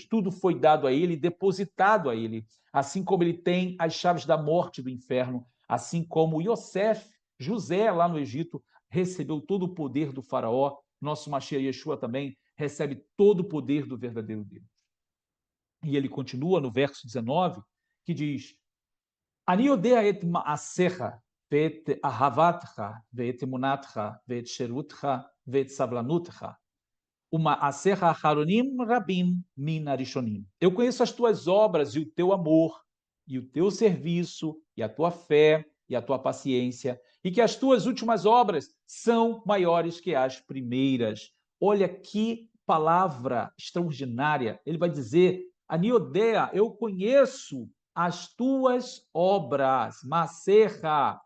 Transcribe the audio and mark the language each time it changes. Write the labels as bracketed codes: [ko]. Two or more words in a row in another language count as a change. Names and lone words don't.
[pt] Tudo foi dado a ele, depositado a ele. Assim como ele tem as chaves da morte e do inferno, assim como Yosef, José, lá no Egito, recebeu todo o poder do faraó, nosso Mashiach Yeshua também recebe todo o poder do verdadeiro Deus. E ele continua no verso 19, que diz, [he] אני יודע את מעשיך, ואת אהבתך, ואת אמונתך, ואת שירותך, ואת סבלנותך. ומעשיך האחרונים רבים מן הראשונים. [pt] Eu conheço as tuas obras e o teu amor, e o teu serviço, e a tua fé, e a tua paciência, e que as tuas últimas obras são maiores que as primeiras. Olha que palavra extraordinária. Ele vai dizer, Aniodea, eu conheço as tuas obras, Maserra.